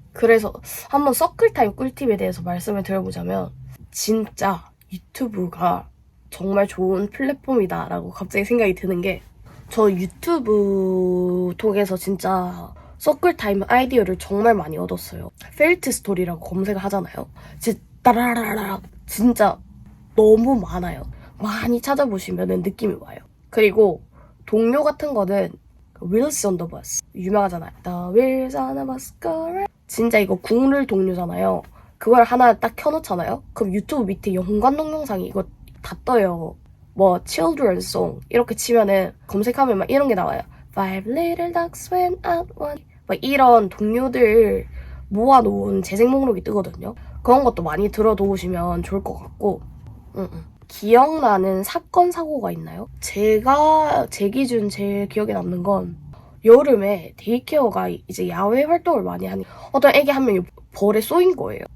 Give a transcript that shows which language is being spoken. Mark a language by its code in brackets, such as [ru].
[ko] 그래서 한번 서클타임 꿀팁에 대해서 말씀을 드려보자면 진짜 유튜브가 정말 좋은 플랫폼이다라고 갑자기 생각이 드는 게 저 유튜브 통해서 진짜 서클타임 아이디어를 정말 많이 얻었어요. 펠트 스토리라고 검색을 하잖아요. 진짜 따라라라 진짜 너무 많아요. 많이 찾아보시면 느낌이 와요. 그리고 동료 같은 거는 Wheels on the Bus 유명하잖아요. [en] The Wheels on the Bus go round. [ko] 진짜 이거 국룰 동료잖아요. 그걸 하나 딱 켜놓잖아요. 그럼 유튜브 밑에 연관 동영상이 이거 다 떠요. 뭐 Children's Song 이렇게 치면은 검색하면 막 이런 게 나와요. [en] Five little ducks went out one. [ko] 막 이런 동료들 모아놓은 재생 목록이 뜨거든요. 그런 것도 많이 들어놓으시면 좋을 것 같고. 기억나는 사건 사고가 있나요? 제 기준 제일 기억에 남는 건 여름에 데이케어가 이제 야외 활동을 많이 하니 어떤 애기 한 명이 벌에 쏘인 거예요.